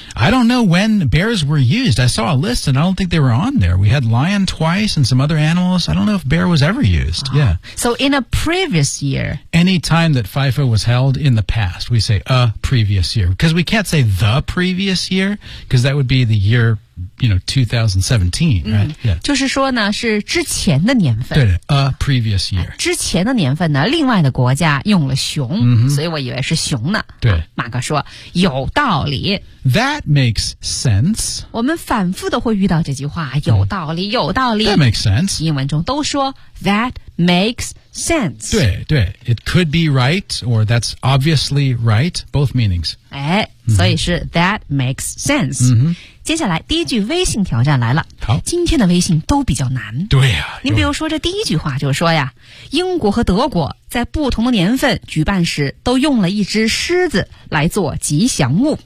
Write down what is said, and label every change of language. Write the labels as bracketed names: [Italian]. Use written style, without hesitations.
[English] I don't know when bears were used I saw a list and I don't think they were on there We had lion twice and some other animals I don't know if bear was ever used、oh. Yeah. So in a previous year Any time that FIFA was held in the past We say a previous year Because we can't say the previous year Because that would be the year You know 2017、right? yeah. [Chinese] 就是说呢是之前的年份 [English] 对 A previous year [Chinese] 之前的年份呢另外的国家用了熊、 mm-hmm. 所以我以为是熊呢对、啊、马哥说有道理 [English] That makes sense [Chinese] 我们反复的会遇到这句话有道理、mm. 有道理 [English] That makes sense [Chinese] 英文中都说 [English] That makes sense 对对 It could be right Or that's obviously right Both meanings [Chinese] 哎、mm-hmm. 所以是 [English] That makes sense、 mm-hmm. [Chinese] 接下来第一句微信挑战来了好今天的微信都比较难对呀、啊、你比如说这第一句话就是说呀英国和德国在不同的年份举办时都用了一只狮子来做吉祥物